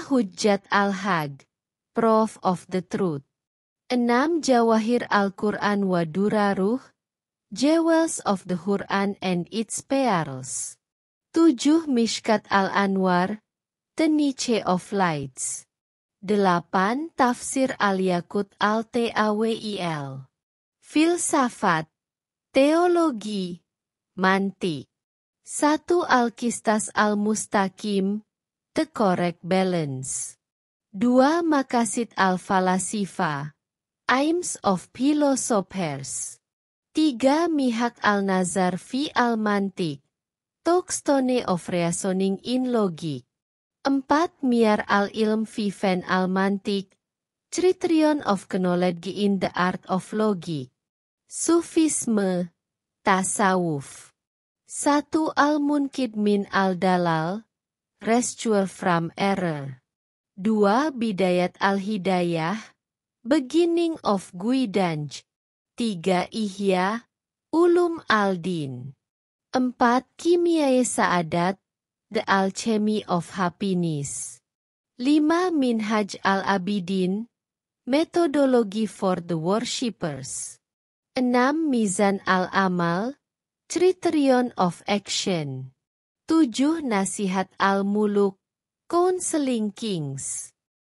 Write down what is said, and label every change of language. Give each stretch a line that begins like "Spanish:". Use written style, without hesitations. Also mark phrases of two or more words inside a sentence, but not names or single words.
English: Hujjat Al-Haq, Proof of the Truth. 6. Jawahir Al-Quran wa Duraruh, Jewels of the Quran and its Pearls. 7. Mishkat Al-Anwar, The Niche of Lights. 8. Tafsir Al-Yaqut Al-Tawil.
Indonesian: Filsafat, Teologi, Mantik.
English: 1. Al-Qistas Al-Mustaqim, The Correct Balance. 2. Maqasid Al-Falasifa, Aims of Philosophers. 3. Mihak Al-Nazar fi Al-Mantik, Touchstone of Reasoning in Logic. 4. Miyar Al-Ilm fi Fan Al-Mantik, Criterion of Knowledge in the Art of Logic.
Indonesian: Sufisme, Tasawuf.
English: 1. Al-Munqidz min al-Dalal, Rescue from Error. 2. Bidayat Al-Hidayah, Beginning of Guidance, 3. Ihya Ulum al-Din. 4. Kimiae Sa'adat, The Alchemy of Happiness. 5. Minhaj al-Abidin, Methodology for the Worshippers. 6. Mizan al-Amal, Criterion of Action. 7. Nasihat al-Muluk, Counseling Kings.